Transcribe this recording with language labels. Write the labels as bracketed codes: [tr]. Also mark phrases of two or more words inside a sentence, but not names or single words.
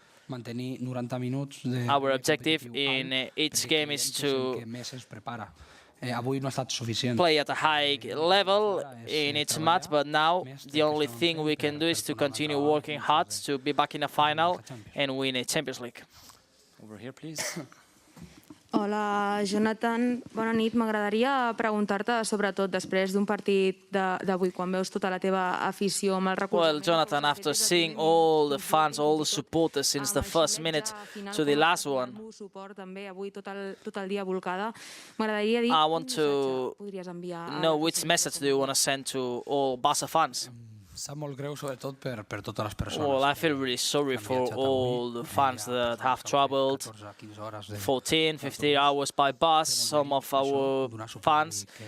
[en] Our objective in each game is to play at a high level in each match, but now the only thing we can do is to continue working hard to be back in a final and win a Champions League. Over here, please. [ca] Hola, Jonathan. Bona nit. M'agradaria preguntar-te, sobretot després d'un partit d'avui, quan veus tota la teva afició amb el recolzament... [en] Well, Jonathan, after seeing all the fans, all the supporters since the first minute to the last one, I want to know which message do you want to send to all Barça fans? Well, I feel really sorry for all the fans that have traveled 14, 15 hours by bus, some of our fans,